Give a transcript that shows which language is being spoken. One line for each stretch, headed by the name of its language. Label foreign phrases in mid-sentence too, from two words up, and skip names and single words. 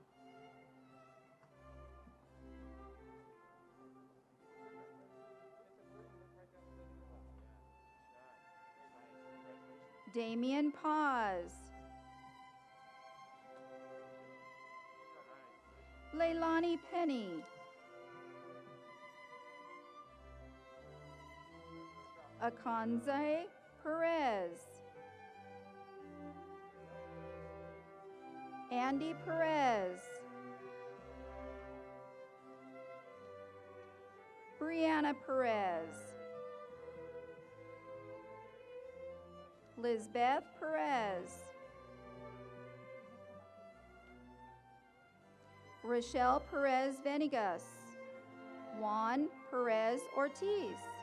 English: Damian Paz. Leilani Penny. Akanze Perez. Andy Perez, Brianna Perez, Lizbeth Perez, Rochelle Perez Venegas, Juan Perez Ortiz,